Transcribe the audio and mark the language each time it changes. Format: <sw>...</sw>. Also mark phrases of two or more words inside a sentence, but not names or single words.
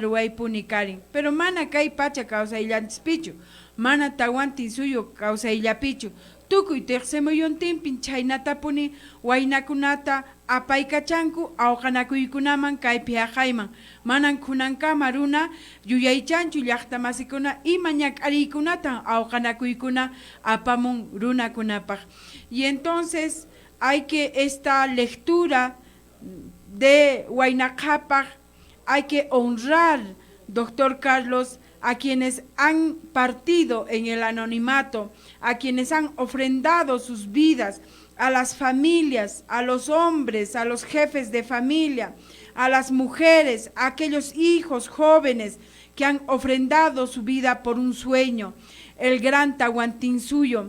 <qu>ruwaypuni karin pero mana kay pacha kawsayllanchispichu mana tawantin suyu kawsayllapichu tukuy tiqsimuyuntinpin chaynatapuni waynakunata apaykachanku awqanakuykunaman kaypi haqayman manan kunankama runa yuyaychanchu llaqta masikuna ima ñak'ariykunatan awqanakuykuna apamun runakunapaq</qu> <es>y entonces hay que esta lectura de Huayna Cápac, hay que honrar, doctor Carlos, a quienes han partido en el anonimato, a quienes han ofrendado sus vidas, a las familias, a los hombres, a los jefes de familia, a las mujeres, a aquellos hijos jóvenes que han ofrendado su vida por un sueño, el gran Tahuantinsuyo.</es>